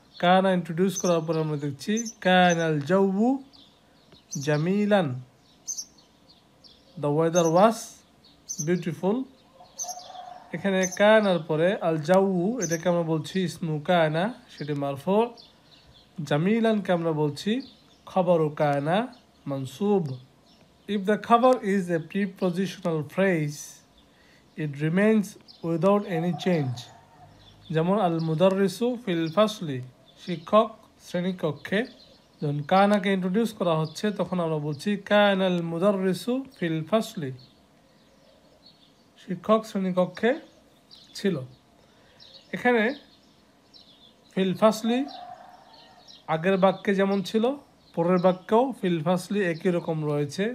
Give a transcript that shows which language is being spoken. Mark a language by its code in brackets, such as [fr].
[bn] কানা ইন্ট্রোডিউস করার পর আমরা দেখছি [ar] কানাল জাউ জামিলান, [en] The weather was beautiful. [bn] এখানে কানার পরে আল জাউ এটাকে আমরা বলছি ইসমু কানা, সেটি মারফু। জামিলানকে আমরা বলছি খবরু কানা, মানসুব। [en] If the khabar is a prepositional phrase, it remains without any change. [bn] যেমন [ar] আল মুদাররিসু ফিল ফাসলি, [bn] শিক্ষক শ্রেণীকক্ষে। যখন কানাকে ইন্ট্রোডিউস করা হচ্ছে তখন আমরা বলছি [ar] কানাল মুদাররিসু ফিল ফাসলি, [bn] শিক্ষক শ্রেণীকক্ষে ছিল। এখানে ফিল ফাসলি আগের বাক্যে যেমন ছিল, পরের বাক্যেও ফিল ফাসলি একই রকম রয়েছে।